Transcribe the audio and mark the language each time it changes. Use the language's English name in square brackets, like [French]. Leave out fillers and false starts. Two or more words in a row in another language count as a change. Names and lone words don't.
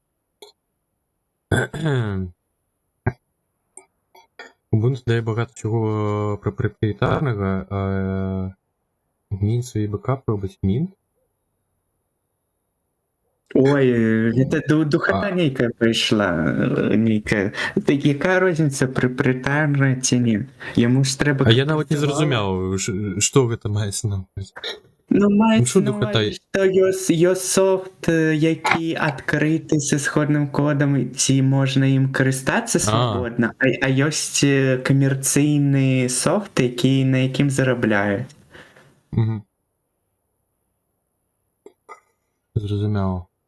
[Belarusian] Ubuntu дае багата чаго прапрыятарнага, Mint свой бэкап робіць Mint. Ой, гэта духата нейкая прыйшла, нейкая. Якая розніца, прапрыятарная ці не? Яму ж трэба... А я нават не зразумеў, што гэта маецца на ўвазе. [Ukrainian] Ну, мається що на духота? увазі, що є софт, який відкритий з ісходним кодом, ці можна їм користатися свободно, а є комерційний софт, на яким заробляють. Угу. Зрозуміло.